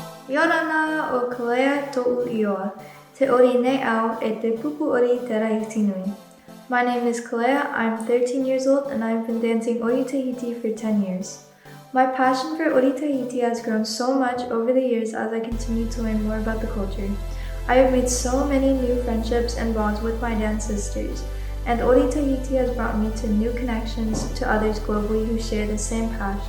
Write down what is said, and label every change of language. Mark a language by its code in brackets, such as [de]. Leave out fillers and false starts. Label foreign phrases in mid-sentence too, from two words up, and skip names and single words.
[ty] Yorana o Kalea to'u ioa, te ori ne'au e te pupu ori Te Rahiti Nui. [en] My name is Kalea, I'm 13 years old and I've been dancing Ori Tahiti for 10 years. My passion for Ori Tahiti has grown so much over the years as I continue to learn more about the culture. I have made so many new friendships and bonds with my dance sisters, and Ori Tahiti has brought me to new connections to others globally who share the same passion.